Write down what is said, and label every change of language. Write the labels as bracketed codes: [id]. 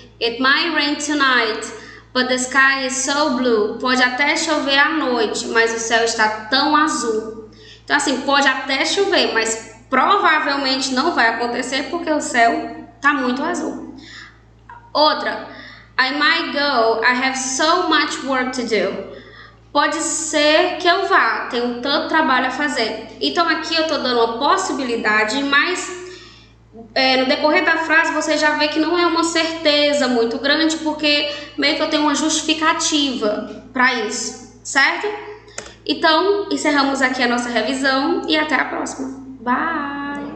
[en] It might rain tonight, but the sky is so blue. [pt] Pode até chover à noite, mas o céu está tão azul. Então, assim, pode até chover, mas provavelmente não vai acontecer porque o céu está muito azul. [en] Outra, I might go, I have so much work to do. [pt] Pode ser que eu vá, tenho tanto trabalho a fazer. Então, aqui eu estou dando uma possibilidade, mas no decorrer da frase você já vê que não é uma certeza muito grande, porque meio que eu tenho uma justificativa para isso, certo? Então, encerramos aqui a nossa revisão e até a próxima. Bye!